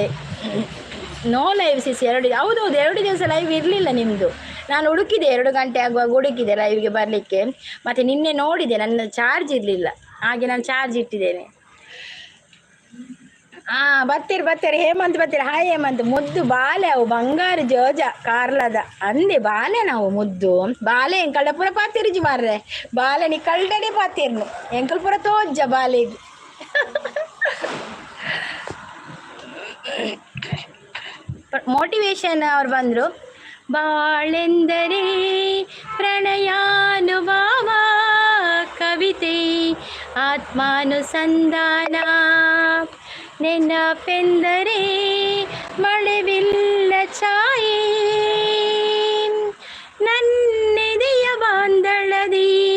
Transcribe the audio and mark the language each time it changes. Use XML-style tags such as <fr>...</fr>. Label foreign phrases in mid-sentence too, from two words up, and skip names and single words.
<en>no live</en> <kn>ಸಿಸ್ 2 ಹೌದೌದು 2 ದಿವಸ ಲೈವ್ ಇರಲಿಲ್ಲ ನಿಮ್ಮದು. ನಾನು ಹುಡುಕಿದೆ 2 ಗಂಟೆ ಆಗುವಾಗ ಹುಡುಕಿದೆ ಲೈವ್ಗೆ ಬರಲಿಕ್ಕೆ. ಮತ್ತು ನಿನ್ನೆ ನೋಡಿದೆ, ನನ್ನ ಚಾರ್ಜ್ ಇರಲಿಲ್ಲ, ಹಾಗೆ ನಾನು ಚಾರ್ಜ್ ಇಟ್ಟಿದ್ದೇನೆ. ಬರ್ತೀರಿ ಹೇಮಂತ್ ಬರ್ತೀರಿ. ಹಾಯ್ ಹೇಮಂತ್.</kn> <tcy>ಮುದ್ದು ಬಾಲೆ ಅವು ಬಂಗಾರ ಜೋಜ ಕಾರ್ಲದ ಅಂದೆ ಬಾಲೆ ನಾವು ಮುದ್ದು ಬಾಲೆ ಎಂಕಲ್ಡ ಪೂರ ಪಾತಿರುಜಿ ಮಾರ್ರೆ. ಬಾಲೆ ನೀ ಕಲ್ಡನೆ ಪಾತಿರ್ನು ಎಂಕಲ್ ಪೂರ ತೋಜ್ಜ ಬಾಲೆಗೆ.</tcy> <kn>ಮೋಟಿವೇಶನ್ ಅವ್ರು ಬಂದರು. ಬಾಳೆಂದರೆ ಪ್ರಣಯಾನುಭವ ಕವಿತೆ ಆತ್ಮಾನುಸಂಧಾನ ನೆನಪೆಂದರೆ ಮಳೆವಿಲ್ಲ ಛಾಯೆ ನನ್ನೆದೆಯ ಬಾಂದಳದಿ</kn>